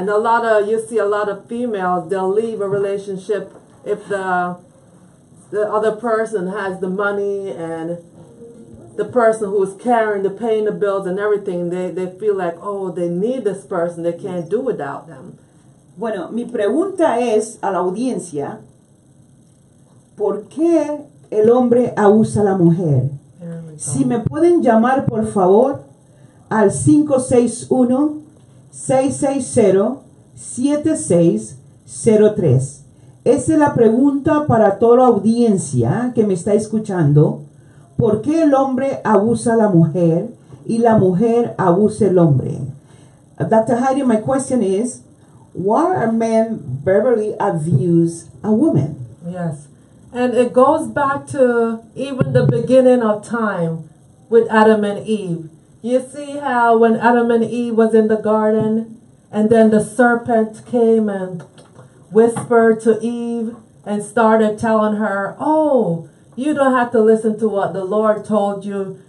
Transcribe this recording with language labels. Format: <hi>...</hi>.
<en>And you see a lot of females, they'll leave a relationship if the other person has the money and the person who's carrying the paying the bills and everything, they feel like, oh, they need this person, they can't do without them.</en> <es>Bueno, mi pregunta es a la audiencia, ¿por qué el hombre abusa a la mujer? Si me pueden llamar, por favor, al 561-660-7603. Esa es la pregunta para toda la audiencia que me está escuchando. ¿Por qué el hombre abusa a la mujer y la mujer abusa al hombre?</es> <en>Dr. Heidi, my question is, why are men verbally abuse a woman? Yes. And it goes back to even the beginning of time with Adam and Eve. You see how when Adam and Eve was in the garden and then the serpent came and whispered to Eve and started telling her, oh, you don't have to listen to what the Lord told you.</en>